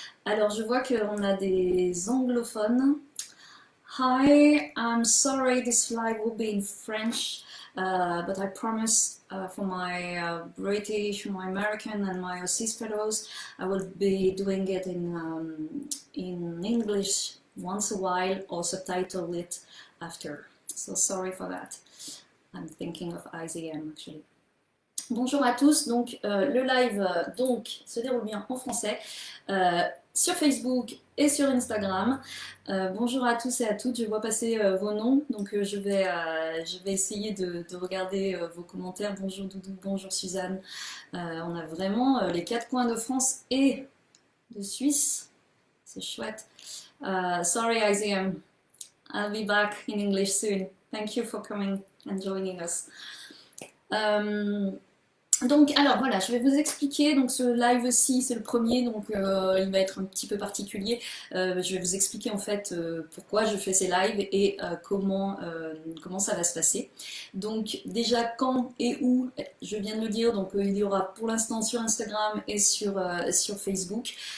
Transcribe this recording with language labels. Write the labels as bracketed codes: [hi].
[fr] Alors je vois qu'on a des anglophones. [en] Hi, I'm sorry this live will be in French, but I promise for my British, my American, and my OSIS fellows, I will be doing it in English once a while or subtitle it after. So sorry for that. I'm thinking of IZM actually. [fr] Bonjour à tous, donc le live se déroule bien en français sur Facebook et sur Instagram. Bonjour à tous et à toutes, je vois passer vos noms, donc je vais essayer de regarder vos commentaires. Bonjour Doudou, bonjour Suzanne. On a vraiment les quatre coins de France et de Suisse, c'est chouette. [en] Sorry IZM, I'll be back in English soon. Thank you for coming and joining us. [fr] Donc, alors voilà, je vais vous expliquer. Donc, ce live-ci, c'est le premier, donc il va être un petit peu particulier. Je vais vous expliquer en fait pourquoi je fais ces lives et comment ça va se passer. Donc, déjà, quand et où, je viens de le dire, donc il y aura pour l'instant sur Instagram et sur Facebook.